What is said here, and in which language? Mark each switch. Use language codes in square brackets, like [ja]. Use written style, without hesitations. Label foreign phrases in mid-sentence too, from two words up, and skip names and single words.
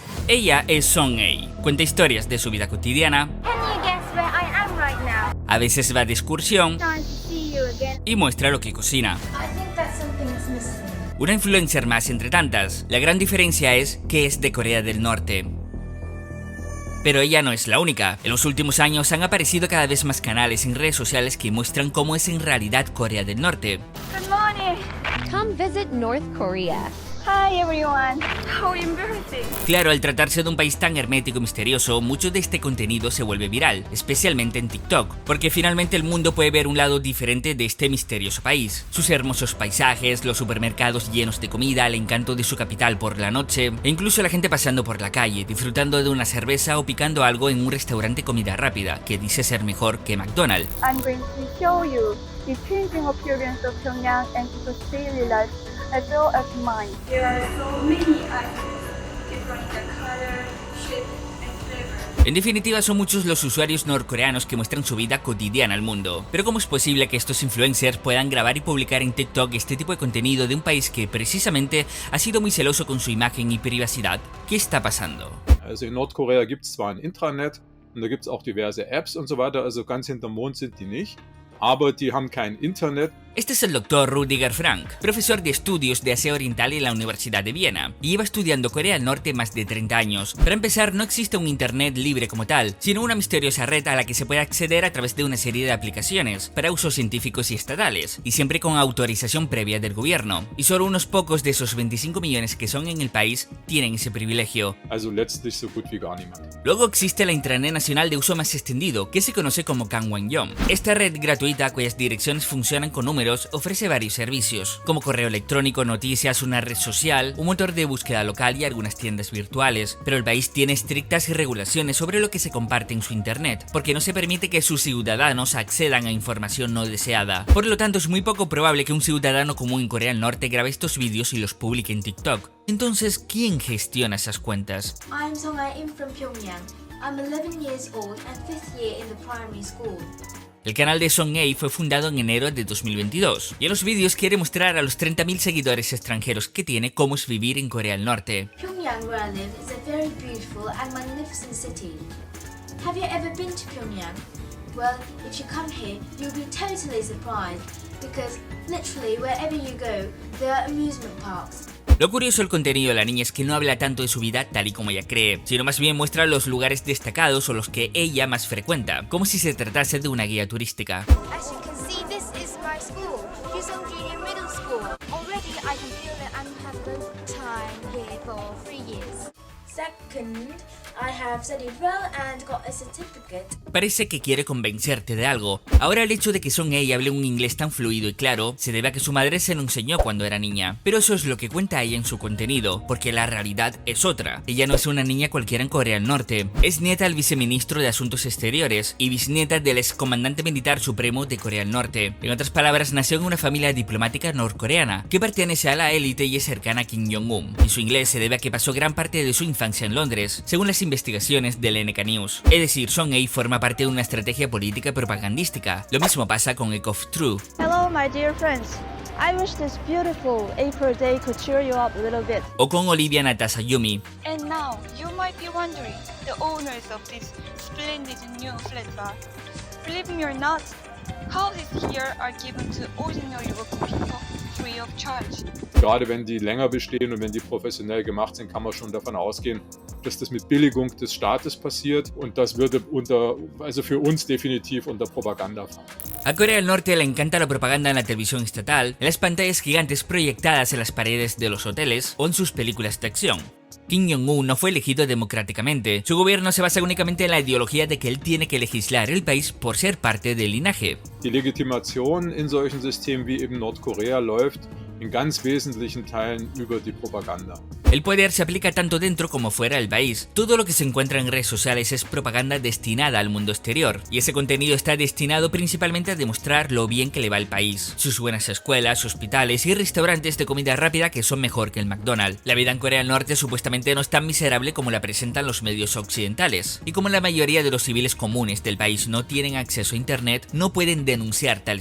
[es] Ella es Song-Ae, cuenta historias de su vida cotidiana, a veces va de excursión y muestra lo que cocina. Una influencer más entre tantas. La gran diferencia es que es de Corea del Norte. Pero ella no es la única. En los últimos años han aparecido cada vez más canales en redes sociales que muestran cómo es en realidad Corea del Norte. [en] Good morning. Come visit North Korea. Hi everyone. How embarrassing. [es] Claro, al tratarse de un país tan hermético y misterioso, mucho de este contenido se vuelve viral, especialmente en TikTok, porque finalmente el mundo puede ver un lado diferente de este misterioso país. Sus hermosos paisajes, los supermercados llenos de comida, el encanto de su capital por la noche, e incluso la gente pasando por la calle, disfrutando de una cerveza o picando algo en un restaurante de comida rápida, que dice ser mejor que McDonald's. [en] I'm going to show you the changing appearance of Pyongyang and its daily life, as well as mine. There are so many items, different in color, shape, and flavor. [es] En definitiva, son muchos los usuarios norcoreanos que muestran su vida cotidiana al mundo. Pero ¿cómo es posible que estos influencers puedan grabar y publicar en TikTok este tipo de contenido de un país que precisamente ha sido muy celoso con su imagen y privacidad? ¿Qué está pasando? [de] Also in Nordkorea gibt es zwar ein Intranet und da gibt es auch diverse Apps und so weiter, also ganz hinterm Mond sind die nicht, aber die haben kein Internet. [es] Este es el Dr. Rudiger Frank, profesor de estudios de Asia Oriental en la Universidad de Viena, y lleva estudiando Corea del Norte más de 30 años. Para empezar, no existe un internet libre como tal, sino una misteriosa red a la que se puede acceder a través de una serie de aplicaciones, para usos científicos y estatales, y siempre con autorización previa del gobierno. Y solo unos pocos de esos 25 millones que son en el país tienen ese privilegio. [de] Also letztlich so gut wie gar niemand. [es] Luego existe la intranet nacional de uso más extendido, que se conoce como Kangwon-yom. Esta red gratuita, cuyas direcciones funcionan con números, ofrece varios servicios, como correo electrónico, noticias, una red social, un motor de búsqueda local y algunas tiendas virtuales. Pero el país tiene estrictas regulaciones sobre lo que se comparte en su internet, porque no se permite que sus ciudadanos accedan a información no deseada. Por lo tanto, es muy poco probable que un ciudadano común en Corea del Norte grabe estos vídeos y los publique en TikTok. Entonces, ¿quién gestiona esas cuentas? [en] I'm Song-Ae from Pyongyang. I'm 11 years old and 5th year in the primary school. [es] El canal de Song-Ae fue fundado en enero de 2022 y en los vídeos quiere mostrar a los 30.000 seguidores extranjeros que tiene cómo es vivir en Corea del Norte. [en] Pyongyang, where I live, is a very beautiful and magnificent city. Have you ever been to Pyongyang? Well, if you come here, you'll be totally surprised because literally wherever you go, there are amusement parks. [es] Lo curioso del contenido de la niña es que no habla tanto de su vida tal y como ella cree, sino más bien muestra los lugares destacados o los que ella más frecuenta, como si se tratase de una guía turística. [en] As you can see, this is my school, Hyosung Junior Middle School. Already I can feel that I have the time here for 3 years. Second, I have studied well and got a certificate. [es] Parece que quiere convencerte de algo. Ahora el hecho de que Song-Ae hable un inglés tan fluido y claro se debe a que su madre se lo enseñó cuando era niña. Pero eso es lo que cuenta ella en su contenido, porque la realidad es otra. Ella no es una niña cualquiera en Corea del Norte. Es nieta del viceministro de Asuntos Exteriores y bisnieta del excomandante militar supremo de Corea del Norte. En otras palabras, nació en una familia diplomática norcoreana que pertenece a la élite y es cercana a Kim Jong-un. Y su inglés se debe a que pasó gran parte de su infancia en Londres, según las investigaciones del NK News. Es decir, Song-Ae forma parte de una estrategia política y propagandística. Lo mismo pasa con Echo of True. [en] Hello, my dear friends. I wish this beautiful April day could cheer you up a little bit. [es] O con Olivia Natasayumi. [en] And now, you might be wondering, the owners of this splendid new flat bar. Believe me or not, houses here are given to ordinary working people free of charge. [de] Gerade wenn die länger bestehen und wenn die professionell gemacht sind, kann man schon davon ausgehen, dass das mit Billigung des Staates passiert und das würde also für uns definitiv unter Propaganda fallen. [es] A Corea del Norte le encanta la propaganda en la televisión estatal, en las pantallas gigantes proyectadas en las paredes de los hoteles o en sus películas de acción. Kim Jong-un no fue elegido democráticamente. Su gobierno se basa únicamente en la ideología de que él tiene que legislar el país por ser parte del linaje. [de] Die Legitimation in solchen Systemen wie eben Nordkorea läuft in ganz wesentlichen Teilen über die Propaganda. [es] El poder se aplica tanto dentro como fuera del país. Todo lo que se encuentra en redes sociales es propaganda destinada al mundo exterior, y ese contenido está destinado principalmente a demostrar lo bien que le va al país, sus buenas escuelas, hospitales y restaurantes de comida rápida que son mejor que el McDonald's. La vida en Corea del Norte supuestamente no es tan miserable como la presentan los medios occidentales, y como la mayoría de los civiles comunes del país no tienen acceso a internet, no pueden denunciar tales cosas.